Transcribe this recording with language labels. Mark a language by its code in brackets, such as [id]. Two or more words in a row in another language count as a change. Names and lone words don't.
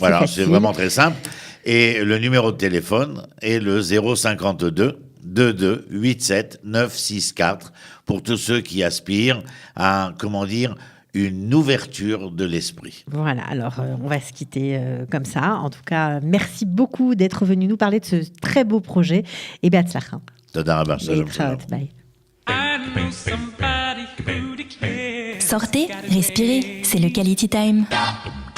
[fr] voilà, c'est vraiment très simple. Et le numéro de téléphone est le 052 22 87 964 pour tous ceux qui aspirent à, une ouverture de l'esprit. Voilà, alors on va se quitter comme ça. En tout cas, merci beaucoup d'être venu nous parler de ce très beau projet. Et Beatzlacha. [he] תודה רבה שלום. [fr] Bye. Sortez, respirez, c'est le [en] Quality Time.